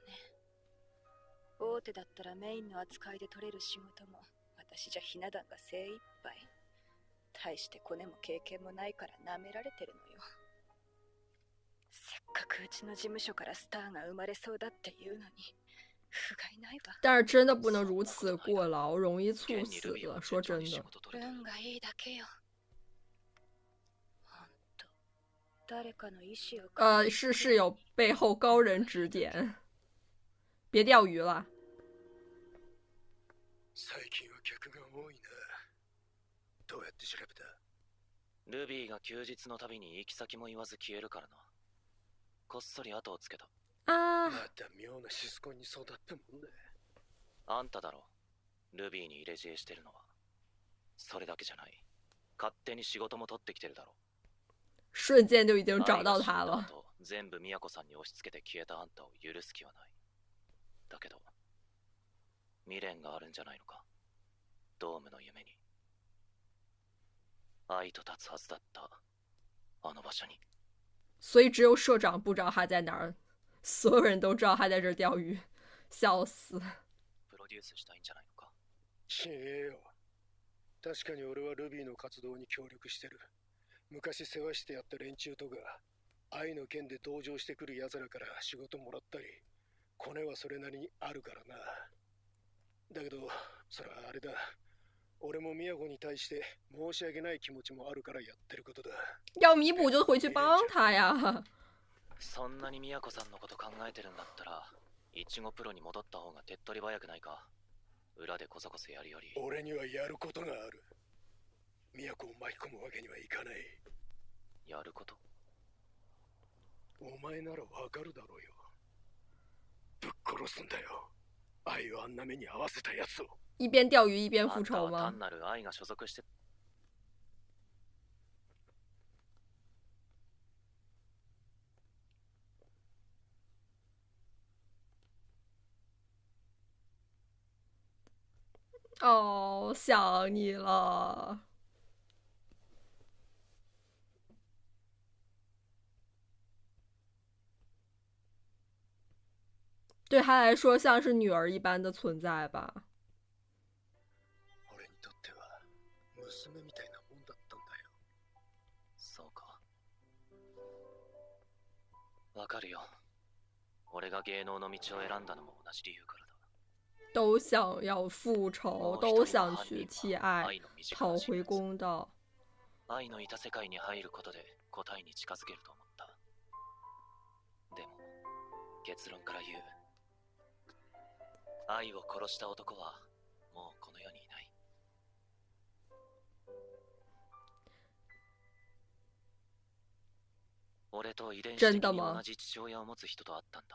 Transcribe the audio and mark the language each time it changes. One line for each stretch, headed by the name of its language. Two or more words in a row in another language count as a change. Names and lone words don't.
Japanese: 大手だったらメインの扱いで取れる仕事も私じゃひな壇が精一杯。大してコネも経験もないから舐められてるのよ。せっかくうちの事務所からスターが生まれそうだっていうのに不甲斐ないわ。
Chinese: 但是真的不能如此过劳，容易猝死的。说真的。
Japanese: 運がいいだけよ。
Chinese: 是有背后高人指点，别钓鱼了。
Japanese: 最近は客が多いな。どうやって調べた？ルビーが休日のたびに行き先も言わず消えるからな。こっそり後をつけた。ああ。また妙なシスコンに育ったもんだ。あんただろ、ルビーに入れ知恵してるのは。それだけじゃない。勝手に仕事も取ってきてるだろ。
Chinese: 瞬间就已经找
Japanese: 愛が
Chinese: 到他了。
Japanese: 死んだ後、全部都さんに押し付けて消えたあんたを許す気はない。だけど、未練があるんじゃないのか。ドームの夢に。愛と立つはずだったあの場所に。
Chinese: 所以只有社长不知道他在哪儿，所有人都知道他在这儿钓鱼，笑死。
Japanese: プロデュースしたいんじゃないのか。しねえよ。確かに俺はルビーの活動に協力してる。昔世話してやった連中とか、愛の件で同情してくる奴らから仕事もらったり、コネはそれなりにあるからな。だけど、それはあれだ。俺も宮古に対して申し訳ない気持ちもあるからやってることだ。
Chinese: 要弥补就回去帮他呀。
Japanese: そんなに都さんのこと考えてるんだったら、イチゴプロに戻った方が手っ取り早くないか。裏でこそこそやるより。俺にはやることがある。宮古を巻き込むわけにはいかない。やること？お前ならわかるだろうよ。ぶっ殺すんだよ。愛をあんな目に合わせたやつを。
Chinese: 一边钓鱼一边复
Japanese: あんた
Chinese: 仇吗
Japanese: は単？なる愛が所属して。
Chinese: 哦，想你了。对他来说像是女儿一般的存在吧。
Japanese: 俺にとっては娘みたいなもんだったんだよ。そうか。わかるよ。俺が芸能の道を選んだのも同じ理由からだ。
Chinese: 都想要复仇，都想去替爱讨回公道。
Japanese: 愛のいた世界に入ることで答えに近づけると思った。でも結論から言う。愛を殺した男はもうこの世にいない。俺と遺伝子的に同じ父親を持つ人と会ったんだ。